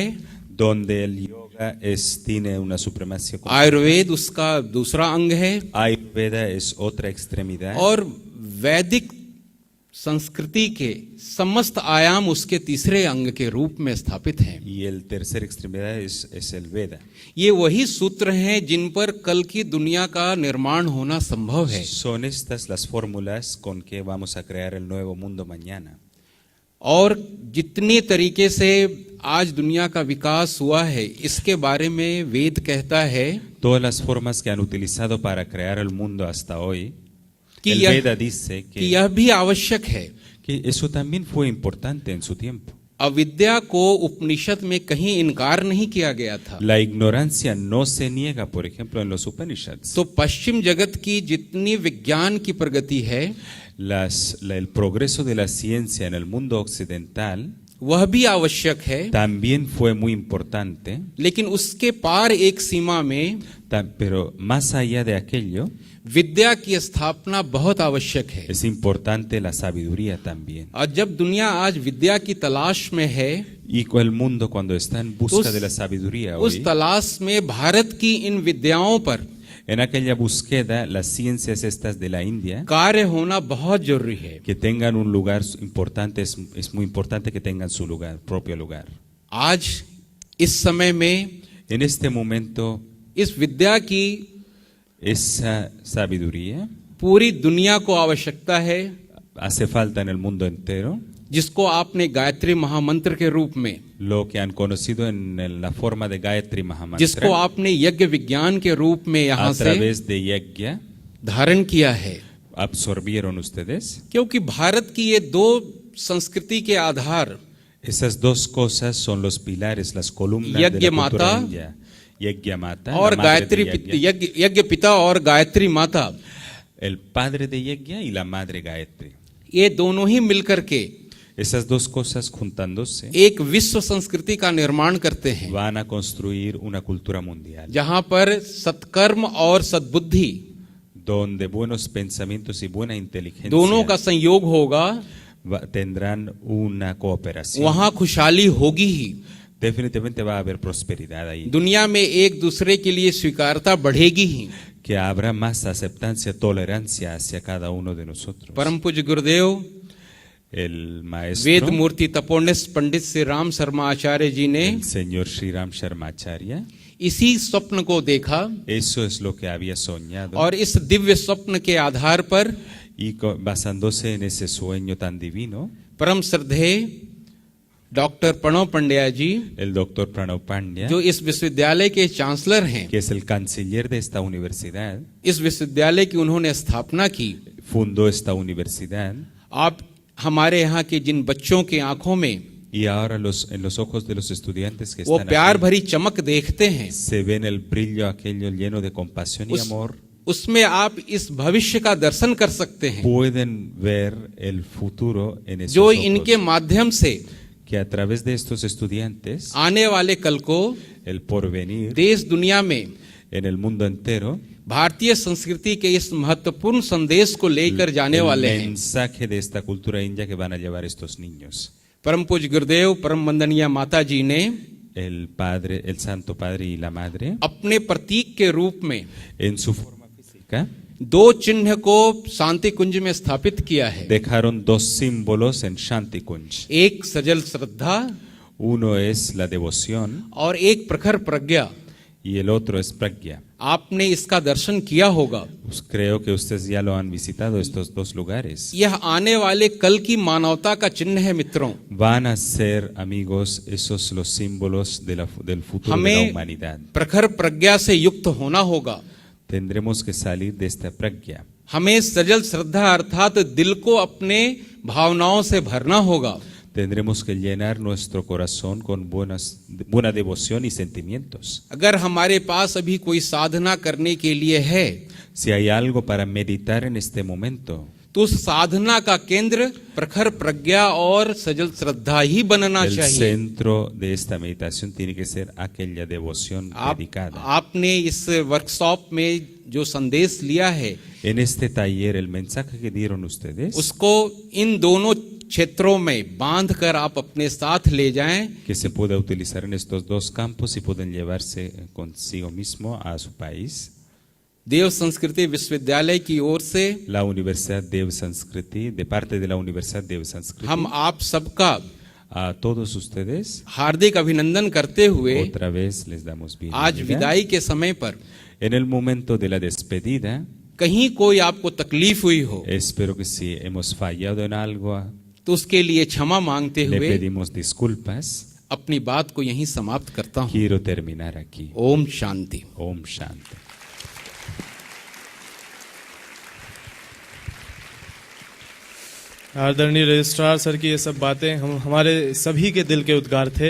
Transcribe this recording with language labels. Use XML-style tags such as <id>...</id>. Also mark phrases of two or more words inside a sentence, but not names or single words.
<es>donde el yoga tiene una supremacía,</es> <hi>आयुर्वेद उसका दूसरा अंग है,</hi> <es>Ayurveda es otra extremidad,</es> <hi>और वैदिक संस्कृति के समस्त आयाम उसके तीसरे अंग के रूप में स्थापित हैं।</hi> <es>y el tercer extremidad es el Veda.</es> <hi>ये वही सूत्र हैं जिन पर कल की दुनिया का निर्माण होना संभव है।</hi> <es>Son estas las fórmulas con que vamos a crear el nuevo mundo mañana.</es> <hi>और जितनी तरीके से आज दुनिया का विकास हुआ है, इसके बारे में वेद कहता है</hi> <es>Todas las formas que han utilizado para crear el mundo hasta hoy,</es> <hi>कि</hi> <es>el</es> <hi>यह,</hi> <es>Veda dice</es> <hi>कि यह भी आवश्यक है।</hi> <es>que eso también fue importante en su tiempo.</es> <hi>अविद्या को उपनिषद में कहीं इनकार नहीं किया गया था।</hi> <es>La ignorancia no se niega, por ejemplo, en los Upanishads.</es> <hi>तो पश्चिम जगत की जितनी विज्ञान की प्रगति है,</hi> <es>El progreso de la ciencia en el mundo occidental</es> <hi>वह भी आवश्यक है,</hi> <es>también fue muy importante,</es> <hi>लेकिन उसके पार एक सीमा में</hi> <es>pero más allá de aquello,</es> <hi>विद्या की स्थापना बहुत आवश्यक है।</hi> <es>es importante la sabiduría también.</es> <hi>और जब दुनिया आज विद्या की तलाश में है,</hi> <es>Y con el mundo, cuando está en busca</es> <hi>उस-</hi> <es>de la sabiduría</es> <hi>उस</hi> <es>hoy,</es> <hi>तलाश में भारत की इन विद्याओं पर</hi> <es>en aquella búsqueda, las ciencias estas de la India,</es> <hi>कार्य होना बहुत जरूरी है।</hi> <es>que tengan un lugar importante, es muy importante que tengan su lugar, propio lugar.</es> <hi>आज इस समय में</hi> <es>En este momento,</es> <hi>इस विद्या की</hi> <es>esa sabiduría</es> <hi>पूरी दुनिया को आवश्यकता है,</hi> <es>hace falta en el mundo entero,</es> <hi>जिसको आपने गायत्री महामंत्र के रूप में,</hi> <es>lo que han conocido en la forma de Gayatri</es> <hi>जिसको</hi> <es>Mahamantra,</es> <hi>आपने यज्ञ विज्ञान के रूप में यहाँ</hi> <es>a</es> <hi>से</hi> <es>través de Yajna,</es> <hi>धारण किया है।</hi> <es>absorbieron ustedes.</es> <hi>क्योंकि भारत की ये दो संस्कृति के आधार,</hi> <es>Esas dos cosas son los pilares, las columnas de Yajna la cultura Mata india. Yajna Mata,</es> <hi>और</hi> <es>la madre</es> <hi>गायत्री</hi> <es>de Yajna,</es> <hi>यज्ञ पिता और गायत्री माता,</hi> <es>el padre de Yajna y la madre Gayatri.</es> <hi>ये दोनों ही मिलकर के</hi> <es>Esas dos cosas juntándose</es> <hi>एक विश्व संस्कृति का निर्माण करते हैं,</hi> <es>van a construir una cultura mundial,</es> <hi>जहां पर सत्कर्म और सद्बुद्धि</hi> <es>donde buenos pensamientos y buena inteligencia</es> <hi>दोनों का संयोग होगा,</hi> <es>tendrán una cooperación.</es> <hi>वहां खुशहाली होगी ही।</hi> <es>Definitivamente va a haber prosperidad ahí,</es> <hi>दुनिया में एक दूसरे के लिए स्वीकारता बढ़ेगी ही।</hi> <es>que habrá más aceptancia, tolerancia hacia cada uno de nosotros.</es> <hi>परम पूज्य गुरुदेव</hi> <es>El</es> <hi>वेद</hi> <es>maestro,</es> <hi>मूर्ति तपोनिष्ठ पंडित श्री राम शर्मा आचार्य जी ने</hi> <es>el señor Sri Ram Sharma Acharya,</es> <hi>इसी स्वप्न को देखा</hi> <es>eso es lo que había soñado,</es> <hi>और इस दिव्य स्वप्न के आधार पर</hi> <es>y basándose en ese sueño tan divino,</es> <hi>परम श्रद्धेय डॉक्टर प्रणव पंड्या जी,</hi> <es>el doctor Pranav Pandya,</es> <hi>जो इस विश्वविद्यालय के चांसलर हैं,</hi> <es>que es el canciller de esta universidad,</es> <hi>इस विश्वविद्यालय की उन्होंने स्थापना की।</hi> <es>fundó esta universidad,</es> <hi>आप हमारे यहाँ के जिन बच्चों की आंखों में</hi> <es>y ahora en los ojos de los estudiantes que</es> <hi>वो</hi> <es>están</es> <hi>प्यार</hi> <es>aquí,</es> <hi>भरी चमक देखते हैं,</hi> <es>se ven el brillo aquello lleno de compasión y amor,</es> <hi>उसमें आप इस भविष्य का दर्शन कर सकते हैं,</hi> <es>pueden ver el futuro en esos</es> <hi>जो</hi> <es>ojos,</es> <hi>इनके माध्यम से</hi> <es>que a través de estos estudiantes,</es> <hi>आने वाले कल को</hi> <es>el porvenir</es> <hi>देश दुनिया में</hi> <es>en el mundo entero,</es> <hi>भारतीय संस्कृति के इस महत्वपूर्ण संदेश को लेकर जाने</hi> <es>el</es> <hi>वाले हैं।</hi> <es>mensaje de esta cultura india que van a llevar estos niños.</es> <hi>परम पूज्य गुरुदेव परम वंदनीय माता जी ने</hi> <es>El padre, el santo padre y la madre,</es> <hi>अपने प्रतीक के रूप में</hi> <es>en su forma física,</es> <hi>दो चिन्ह को शांति कुंज में स्थापित किया है।</hi> <es>dejaron dos símbolos en Shanti Kunj.</es> <hi>एक सजल श्रद्धा</hi> <es>Uno es la devoción</es> <hi>और एक प्रखर प्रज्ञा।</hi> <es>y el otro es Pragya.</es> <hi>आपने इसका दर्शन किया होगा।</hi> <es>Pues creo que ustedes ya lo han visitado estos dos lugares.</es> <hi>यह आने वाले कल की मानवता का चिन्ह है मित्रों।</hi> <es>Van a ser, amigos, esos los símbolos del futuro de la</es> <hi>हमें</hi> <es>humanidad.</es> <hi>प्रखर प्रज्ञा से युक्त होना होगा।</hi> <es>Tendremos que salir de esta Pragya.</es> <hi>हमें सजल श्रद्धा अर्थात दिल को अपने भावनाओं से भरना होगा।</hi> <es>Tendremos que llenar nuestro corazón con buena devoción y sentimientos.</es> <hi>अगर हमारे पास अभी कोई साधना करने के लिए है</hi> <es>Si hay algo para meditar en este momento,</es> <hi>तो उस साधना का केंद्र प्रखर प्रज्ञा और सजल श्रद्धा ही बनना</hi> <es>El</es> <hi>चाहिए।</hi> <es>centro de esta meditación tiene que ser aquella devoción dedicada.</es> <hi>आपने इस वर्कशॉप में जो संदेश लिया है</hi> <es>En este taller, el mensaje que dieron ustedes,</es> <hi>उसको इन दोनों क्षेत्रों में बांध कर आप अपने साथ ले जाएं,</hi> <es>que se pueda utilizar en estos dos campos y pueden llevarse consigo mismo a su país.</es> <hi>देव संस्कृति विश्वविद्यालय की ओर से</hi> <es>La Universidad Dev Sanskriti, de parte de la Universidad Dev Sanskriti,</es> <hi>हम आप सबका</hi> <es>a todos ustedes,</es> <hi>हार्दिक अभिनंदन करते हुए</hi> <es>otra vez les damos</es> <hi>आज</hi> <es>bienvenida.</es> <hi>विदाई के समय पर</hi> <es>En el momento de la despedida,</es> <hi>कहीं कोई आपको तकलीफ हुई हो</hi> <es>espero que si hemos fallado en algo,</es> <hi>तो उसके लिए क्षमा मांगते</hi> <es>le</es> <hi>हुए</hi> <es>pedimos disculpas.</es> <hi>अपनी बात को यहीं समाप्त करता हूं।</hi> <es>Quiero terminar aquí.</es> <hi>ओम शांति। ओम शांति. आदरणीय</hi> <en>registrar sir</en> <hi>की ये सब बातें हमारे सभी के दिल के उद्गार थे</hi>